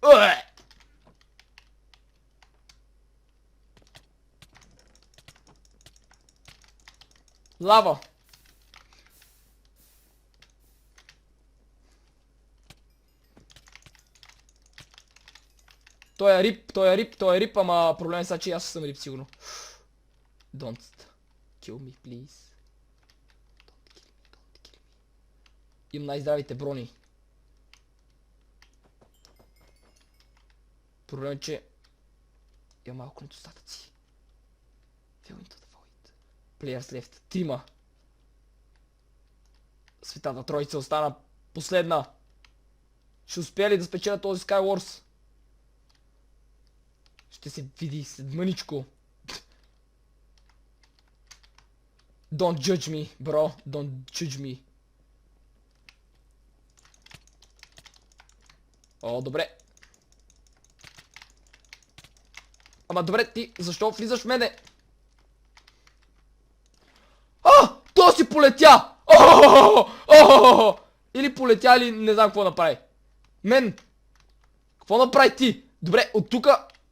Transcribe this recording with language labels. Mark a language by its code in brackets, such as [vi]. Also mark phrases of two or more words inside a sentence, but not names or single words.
[bg] Лава. Той е рип, ама проблем е сега, че аз съм рип сигурно. [en] Don't kill me, please. Don't kill me. [bg] Имам най-здравите брони. Проблем е, че има малко недостатъци. [en] Fell into the void. Players left. 3. [bg] Светата троица остана последна. Ще успея ли да спечеля този Skywars? Ще се види след мъничко. [en] Don't judge me, bro. Don't judge me. [bg] О, добре. Ама добре, ти защо влизаш в мене? То си полетя! Или полетя, или не знам какво направи. Мен! Какво направи ти? Добре, от тука...